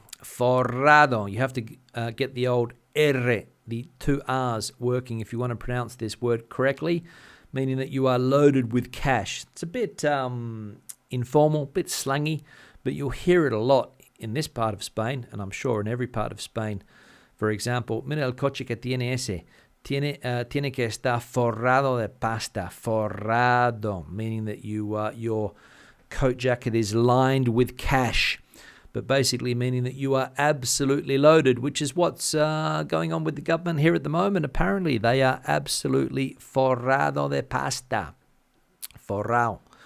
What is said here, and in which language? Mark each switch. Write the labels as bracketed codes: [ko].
[en] Forrado. You have to get the old R, the two R's working if you want to pronounce this word correctly, meaning that you are loaded with cash. It's a bit informal, a bit slangy, but you'll hear it a lot in this part of Spain, and I'm sure in every part of Spain. For example, [es] mira el coche que tiene ese. Tiene que estar forrado de pasta. [en] Forrado, meaning that your coat jacket is lined with cash, but basically meaning that you are absolutely loaded, which is what's going on with the government here at the moment. Apparently, they are absolutely [es] forrado de pasta. Forrao.